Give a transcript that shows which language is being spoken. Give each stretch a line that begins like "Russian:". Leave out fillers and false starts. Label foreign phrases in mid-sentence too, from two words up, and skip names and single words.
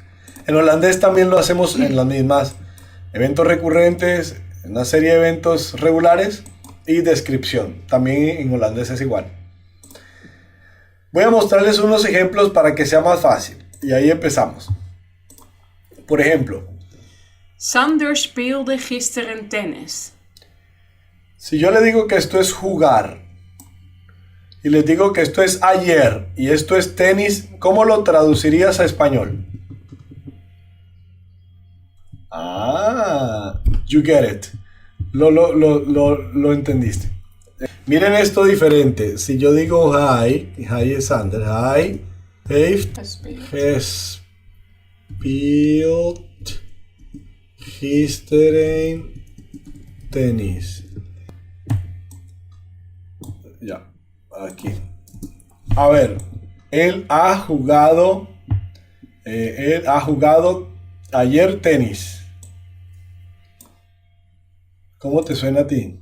Spanish: En holandés también lo hacemos en las mismas eventos recurrentes, una serie de eventos regulares y descripción. También en holandés es igual. Voy a mostrarles unos ejemplos para que sea más fácil. Y ahí empezamos. Por ejemplo,
Dutch: Sander speelde gisteren tennis.
Spanish: si yo le digo que esto es jugar y les digo que esto es ayer y esto es tenis, ¿cómo lo traducirías a español?
English: Ah, you get it.
Spanish: Lo entendiste. Miren esto diferente. Si yo digo
Dutch: hi es Sander. Hi heeft gespeeld gisteren tenis.
Spanish: Ya, aquí. A ver, él ha jugado ayer tenis. ¿Cómo te suena a ti?